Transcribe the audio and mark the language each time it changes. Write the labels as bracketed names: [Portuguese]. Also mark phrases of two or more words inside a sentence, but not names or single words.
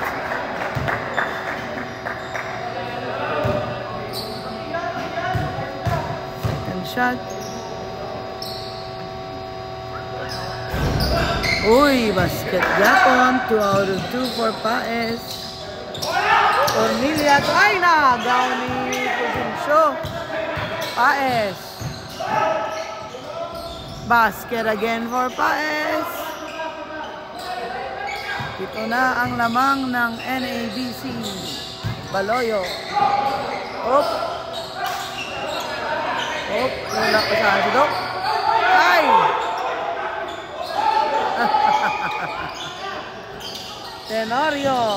[English] Second shot. [Filipino] Uy, basket gapon. [English] 2 out of 2 for Paez. [Filipino] Cornelia, ay, nagaw ni Pusincio. Paez. [English] Basket again for Paez. [Filipino] Ito na ang lamang ng NABC. Baloyo. Op. Op. Wala pa saan si Doc. Ay! Tenorio.